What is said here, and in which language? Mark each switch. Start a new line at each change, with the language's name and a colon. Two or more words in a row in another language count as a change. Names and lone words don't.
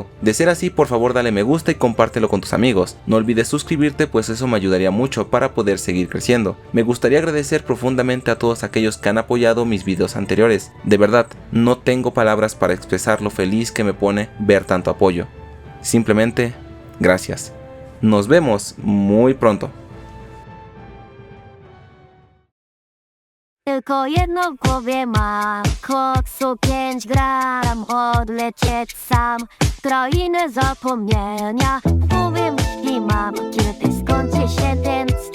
Spanish: De ser así, por favor dale me gusta y compártelo con tus amigos. No olvides suscribirte, pues eso me ayudaría mucho para poder seguir creciendo. Me gustaría agradecer profundamente a todos aquellos que han apoyado mis videos anteriores. De verdad, no tengo palabras para expresar lo feliz que me pone ver tanto apoyo. Simplemente, gracias. Nos vemos muy pronto.
Polish: Tylko jedno w głowie mam, koksu 5 gram, odlecieć sam w krainę zapomnienia. W głowie myśli mam, kiedy skończy się ten